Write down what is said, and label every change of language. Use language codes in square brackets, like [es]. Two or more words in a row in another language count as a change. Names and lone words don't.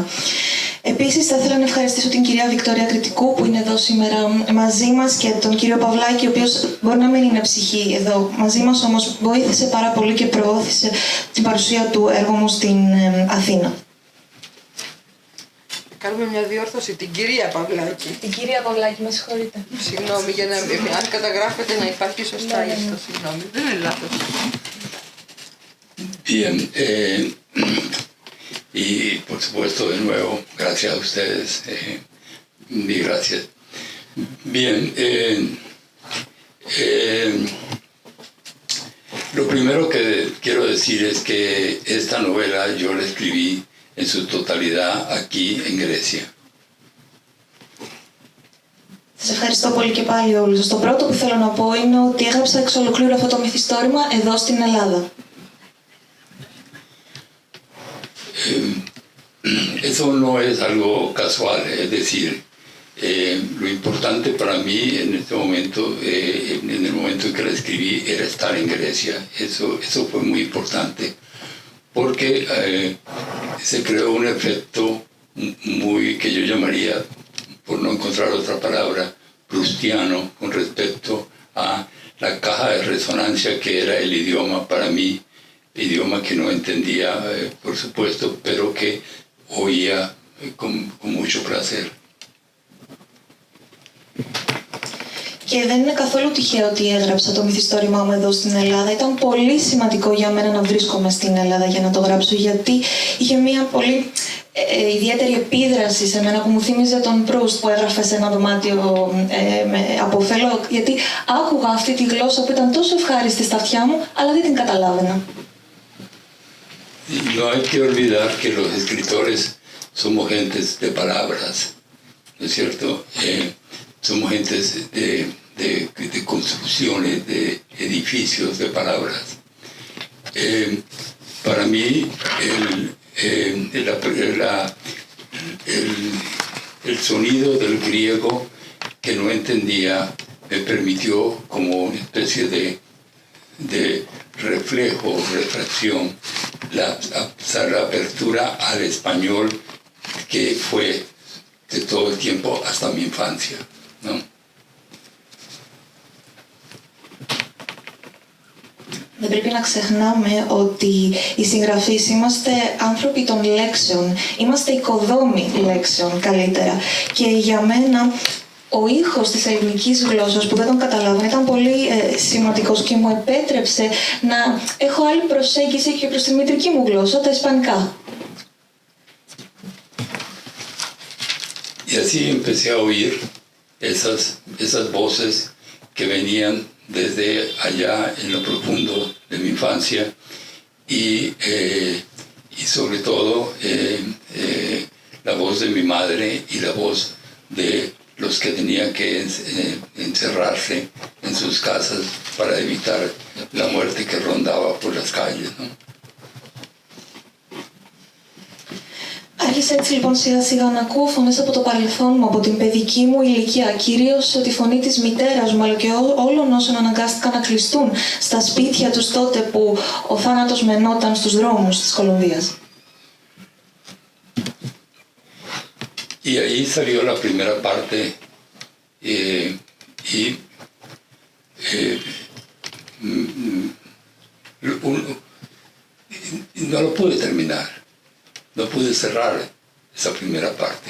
[el] Επίσης θα ήθελα να ευχαριστήσω την κυρία Βικτόρια Κριτικού που είναι εδώ σήμερα μαζί μας και τον κύριο Παυλάκη, ο οποίος μπορεί να μην είναι ψυχή εδώ μαζί μας, όμως βοήθησε πάρα πολύ και προώθησε την παρουσία του έργου μου στην Αθήνα. Κάνουμε μια διόρθωση, την κυρία Παυλάκη. Την κυρία Παυλάκη, με συγχωρείτε. Συγγνώμη, για να, αν καταγράφετε να υπάρχει σωστά γι' αυτό, συγγνώμη. Δεν είναι λάθος. [es] Bien, y por supuesto de nuevo, gracias a ustedes, mil gracias. Bien, lo primero que quiero decir es que esta novela yo la escribí en su totalidad aquí en Grecia. [el] Σας ευχαριστώ πολύ και πάλι όλους. Το πρώτο που θέλω να πω είναι ότι έγραψα εξ ολοκλήρου αυτό το μυθιστόρημα εδώ στην Ελλάδα. [es] Eso no es algo casual, es decir, lo importante para mí en este momento, en el momento en que la escribí, era estar en Grecia. Eso fue muy importante, porque se creó un efecto muy, que yo llamaría, por no encontrar otra palabra, proustiano, con respecto a la caja de resonancia que era el idioma para mí, idioma que no entendía, por supuesto, pero que oía con mucho placer. [el] Και δεν είναι καθόλου τυχαίο ότι έγραψα το μυθιστόρημά μου εδώ στην Ελλάδα. Ήταν πολύ σημαντικό για μένα να βρίσκομαι στην Ελλάδα για να το γράψω, γιατί είχε μια πολύ ιδιαίτερη επίδραση σε μένα που μου θύμιζε τον Προύστ που έγραφε σε ένα δωμάτιο από φελό, γιατί άκουγα αυτή τη γλώσσα που ήταν τόσο ευχάριστη στα αυτιά μου, αλλά δεν την καταλάβαινα. [es] No hay que olvidar que los escritores somos gentes de palabras, ¿no es cierto? Somos gentes de construcciones, de edificios, de palabras. Para mí, el sonido del griego que no entendía me permitió como una especie de reflejo, refracción, la apertura al español que fue de todo el tiempo hasta mi infancia, ¿no? [el] Δεν πρέπει να ξεχνάμε ότι οι συγγραφείς είμαστε άνθρωποι των λέξεων, είμαστε οικοδόμοι λέξεων καλύτερα. Και για μένα ο ήχος της ελληνικής γλώσσας που δεν τον καταλάβαινα ήταν πολύ σημαντικός και μου επέτρεψε να έχω άλλη προσέγγιση και προς τη μητρική μου γλώσσα, τα ισπανικά. [es] Y así empecé a oír esas voces que venían desde allá en lo profundo de mi infancia y sobre todo la voz de mi madre y la voz de los que tenían que encerrarse en sus casas para evitar la muerte que rondaba por las calles, ¿no? [el] Άρχισα έτσι λοιπόν σιγά σιγά να ακούω φωνές από το παρελθόν μου, από την παιδική μου ηλικία, κυρίως τη φωνή της μητέρας μου, αλλά και όλων όσων αναγκάστηκαν να κλειστούν στα σπίτια τους τότε που ο θάνατος μενόταν στους δρόμους της Κολομβίας. [es] Y ahí salió la primera parte no lo pude terminar. No pude cerrar esa primera parte.